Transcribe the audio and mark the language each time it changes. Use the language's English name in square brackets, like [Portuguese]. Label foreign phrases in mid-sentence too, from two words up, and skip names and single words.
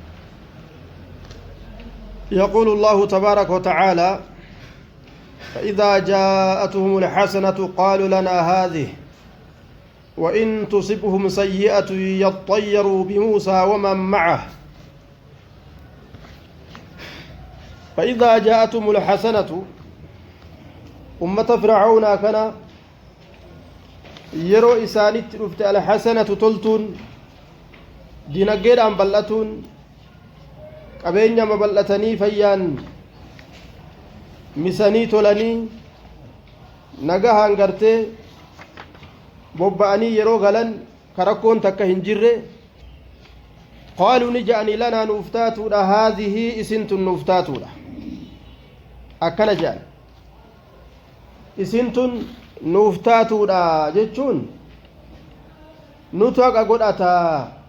[Arabic] يقول الله تبارك وتعالى: فإذا جاءتهم الحسنة قالوا لنا هذه وإن تصبهم سيئة يطيروا بموسى ومن معه فإذا جاءتهم الحسنة أمة فرعون كان [Oromo] yeroo isaanitti dhufte alxasanatu toltuun dinagdeedhaan bal'atuun qabeenya mabal'atanii fayyaan misanii tolanii nagahaan gartee bobba'anii yeroo galan karakkoon takka hin jirre qaaluu ni ja'anii lanaa nuuftaatuudha haadhihii isintun nuuftaatuudha akkana jedhan isintun nuuftaatuudha jechuun nutu haqa godhataa